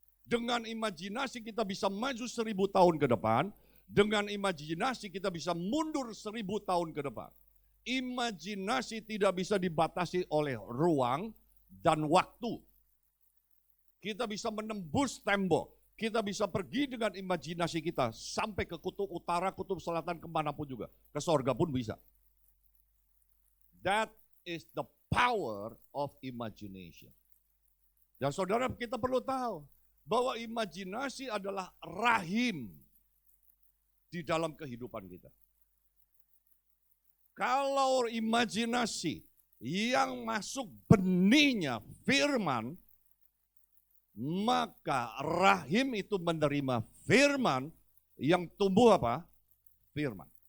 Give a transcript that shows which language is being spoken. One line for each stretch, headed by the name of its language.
Indonesian: Dengan imajinasi kita bisa maju 1000 tahun ke depan, dengan imajinasi kita bisa mundur 1000 tahun ke depan. Imajinasi tidak bisa dibatasi oleh ruang dan waktu. Kita bisa menembus tembok. Kita bisa pergi dengan imajinasi kita sampai ke kutub utara, kutub selatan, kemanapun juga. Ke sorga pun bisa.
English: That is the power of imagination.
Indonesian: Dan saudara, kita perlu tahu bahwa imajinasi adalah rahim di dalam kehidupan kita. Kalau imajinasi yang masuk benihnya firman, maka rahim itu menerima firman yang tumbuh apa? Firman.